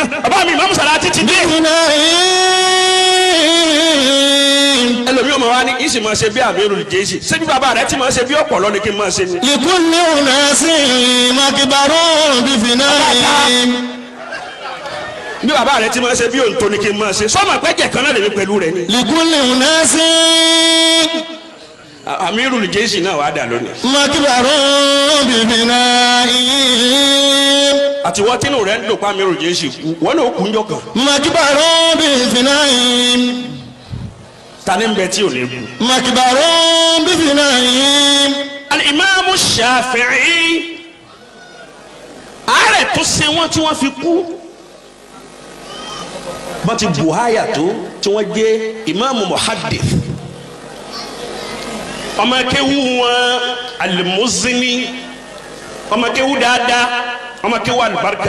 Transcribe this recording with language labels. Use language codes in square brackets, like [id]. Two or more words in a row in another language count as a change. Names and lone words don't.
[yo] bàbá mi máa ń sọ̀rọ̀ àti ti dé. [ar] بفناء. [yo] ẹlòmíì ọmọ wa ní kì í sì máa ṣe bí Amirul Jaysi ṣé bí bàbá rẹ ti máa ṣe bí ọ̀pọ̀lọ́ ni kí n máa ṣe ni. [ar] لكل أناس مكبر بفناء. [yo] bí bàbá rẹ ti máa ṣe bí òǹtò ni kí n máa ṣe sọ́mọ pẹ́jẹ̀ kan náà lèmi pẹ̀lú rẹ ni. [ar] لكل أناس [yo] Amirul Jaysi náà wàá dà lónìí. [ar] مكبر بفناء. [yo] àti wọ́n tínú rẹ̀ ń dùn pa Amirul Jaysi kú wọ́n náà ó kú njọ́ kan. [ar] مكبر بفناء. [yo] ta ni ń bẹ tí ò ní kú. [ar] مكبر بفناء. [yo] Al-Imam Shafi'i àárẹ̀ tó ṣe wọ́n tí wọ́n fi kú wọ́n ti buhaya tó tí wọ́n jẹ́ ìmáàmù muhaddith ọmọ akéwù wọn Al-Muzini ọmọ akéwù dáadáa ọmọ akéwù alibarika.